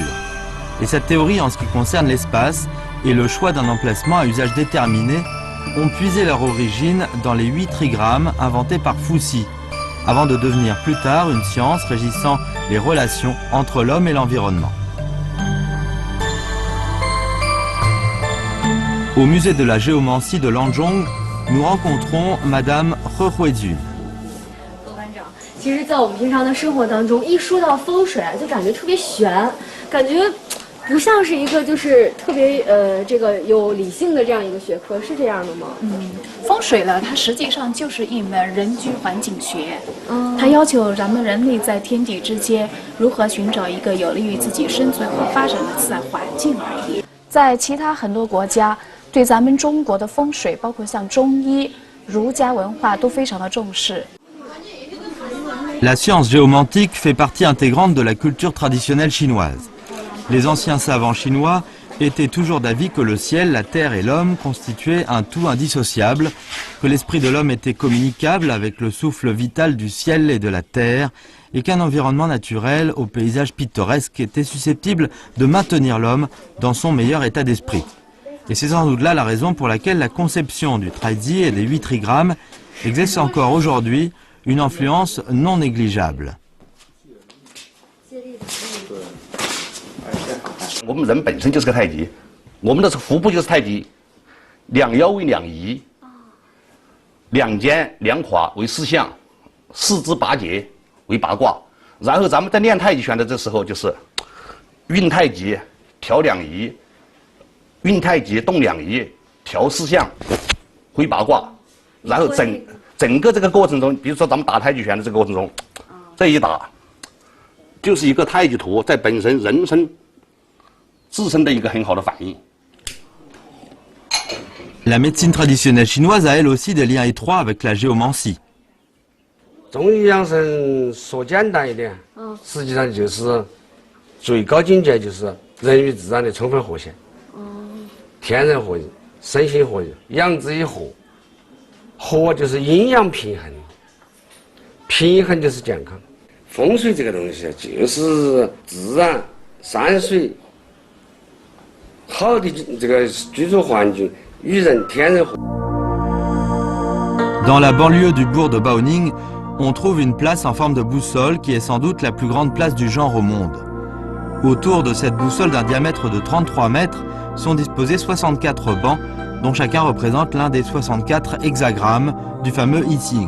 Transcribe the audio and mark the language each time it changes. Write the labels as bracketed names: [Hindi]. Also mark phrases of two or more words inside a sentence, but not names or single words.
[French] Et cette théorie en ce qui concerne l'espace et le choix d'un emplacement à usage déterminé ont puisé leur origine dans les 8 trigrammes inventés par Fuxi, avant de devenir plus tard une science régissant les relations entre l'homme et l'environnement. Au musée de la géomancie de Lanzhong, nous rencontrons Madame He Huizun. [Chinese] 其实，在我们平常的生活当中，一说到风水啊，就感觉特别玄，感觉不像是一个就是特别这个有理性的这样一个学科，是这样的吗？风水呢，它实际上就是一门人居环境学，它要求咱们人类在天地之间如何寻找一个有利于自己生存和发展的自然环境而已。在其他很多国家，对咱们中国的风水，包括像中医、儒家文化都非常的重视。 [French] La science géomantique fait partie intégrante de la culture traditionnelle chinoise. Les anciens savants chinois étaient toujours d'avis que le ciel, la terre et l'homme constituaient un tout indissociable, que l'esprit de l'homme était communicable avec le souffle vital du ciel et de la terre, et qu'un environnement naturel au paysage pittoresque était susceptible de maintenir l'homme dans son meilleur état d'esprit. Et c'est sans doute là la raison pour laquelle la conception du Taizi et des 8 trigrammes exerce encore aujourd'hui une influence non négligeable. [Chinese] 我们人本身就是个太极，我们的腹部就是太极，两腰为两仪，两肩两胯为四象，四肢八节为八卦。然后咱们在练太极拳的这时候，就是运太极调两仪，运太极动两仪，调四象，回八卦。然后整个这个过程中，比如说咱们打太极拳的这个过程中，这一打就是一个太极图在本身人身自身的一个很好的反应。 [French] La médecine traditionnelle chinoise a elle aussi des liens étroits avec la géomancie. [Chinese] 中医养生说简单一点，实际上就是最高境界就是人与自然的充分和谐，天人合一，身心合一，养之以和，和就是阴阳平衡，平衡就是健康。风水这个东西就是自然山水好的这个居住环境与人天人合。 [French] Dans la banlieue du bourg de Baoning, on trouve une place en forme de boussole qui est sans doute la plus grande place du genre au monde. Autour de cette boussole d'un diamètre de 33 mètres sont disposés 64 bancs, dont chacun représente l'un des 64 hexagrammes du fameux I Ching.